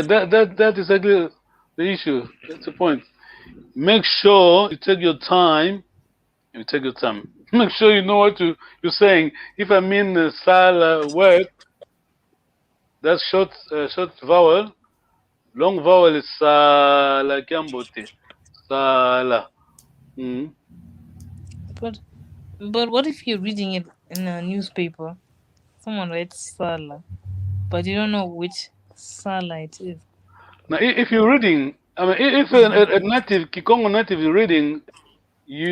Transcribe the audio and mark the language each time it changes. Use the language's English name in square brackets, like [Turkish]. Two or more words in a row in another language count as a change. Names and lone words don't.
[English] That is exactly the issue. That's the point. Make sure you take your time. You take your time. Make sure you know what you're saying. If I mean sala word, that's short vowel. Long vowel is [Kongo] sala Kambote. [English] Sala. Mm. But what if you're reading it in a newspaper? Someone writes Sala, but you don't know which Sala it is. Now, if you're reading, I mean, if a native Kikongo native is reading, you